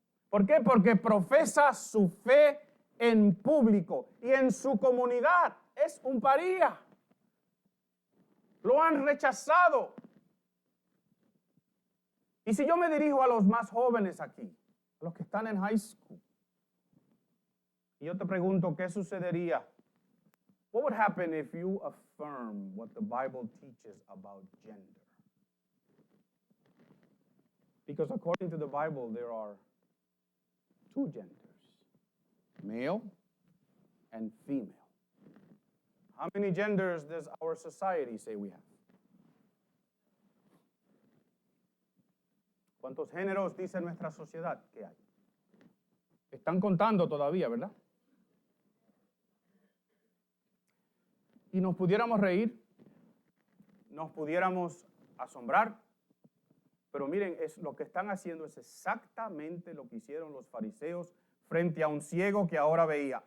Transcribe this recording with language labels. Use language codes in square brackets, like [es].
[es] ¿Por qué? Porque profesa su fe en público y en su comunidad. Es un paría. Lo han rechazado. Y si yo me dirijo a los más jóvenes aquí, a los que están en high school, y yo te pregunto, ¿qué sucedería? [en] What would happen if you affirm what the Bible teaches about gender? Because according to the Bible, there are two genders, male and female. How many genders does our society say we have? [es] ¿Cuántos géneros dice nuestra sociedad que hay? Están contando todavía, ¿verdad? Y nos pudiéramos reír, nos pudiéramos asombrar, pero miren, lo que están haciendo es exactamente lo que hicieron los fariseos frente a un ciego que ahora veía.